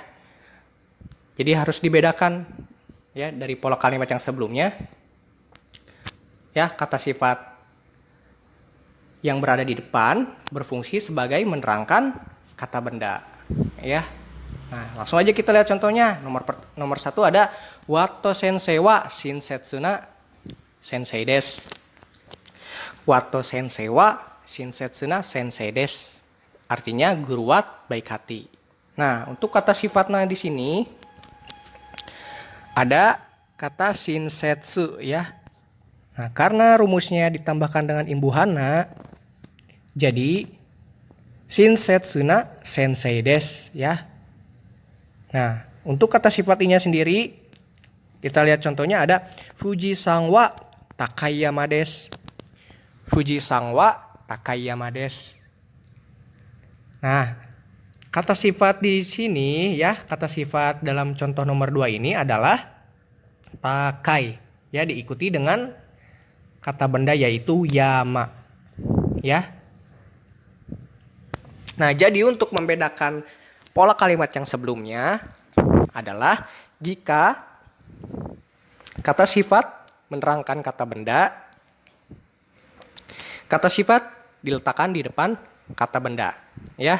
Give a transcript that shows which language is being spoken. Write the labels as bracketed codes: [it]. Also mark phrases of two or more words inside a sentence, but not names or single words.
[id] Jadi harus dibedakan ya dari pola kalimat yang sebelumnya. Ya, kata sifat yang berada di depan berfungsi sebagai menerangkan kata benda ya. Nah, langsung aja kita lihat contohnya. Nomor 1 ada [ja] ワト先生は親切な先生です. ワト先生は親切な先生です. [id] Artinya guru wa baik hati. Nah, untuk kata sifatnya di sini ada kata shinsetsu ya. Nah, karena rumusnya ditambahkan dengan imbuhan na, jadi [ja] 親切な先生です [id] ya. Nah, untuk kata sifat i-nya sendiri, kita lihat contohnya ada [ja] 富士山は高山です. 富士山は高山です. [id] Nah, kata sifat di sini ya, kata sifat dalam contoh nomor 2 ini adalah takai. Ya, diikuti dengan kata benda yaitu yama. Ya. Nah, jadi untuk membedakan pola kalimat yang sebelumnya adalah jika kata sifat menerangkan kata benda, kata sifat diletakkan di depan kata benda, ya.